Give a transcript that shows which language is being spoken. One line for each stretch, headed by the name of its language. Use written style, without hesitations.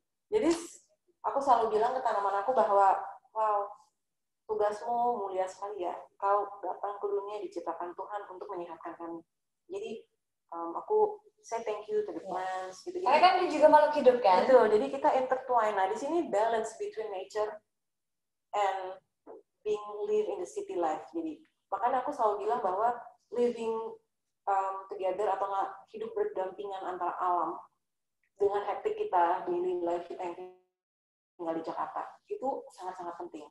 Indonesian: Jadi, aku selalu bilang ke tanaman aku bahwa, wow, tugasmu mulia sekali ya. Kau datang ke dunia diciptakan Tuhan untuk menyehatkan kami. Jadi aku
English: say thank you to the plants gitu.
Indonesian: Karena kan dia juga makhluk hidup kan. Betul. Jadi kita intertwine. Nah, di sini
English: balance between nature and being live in the city life.
Indonesian: Jadi makanya aku selalu bilang bahwa
English: living together
Indonesian: atau nggak hidup berdampingan antara alam dengan hektik kita
English: daily life
Indonesian: kita yang tinggal di Jakarta itu sangat-sangat penting.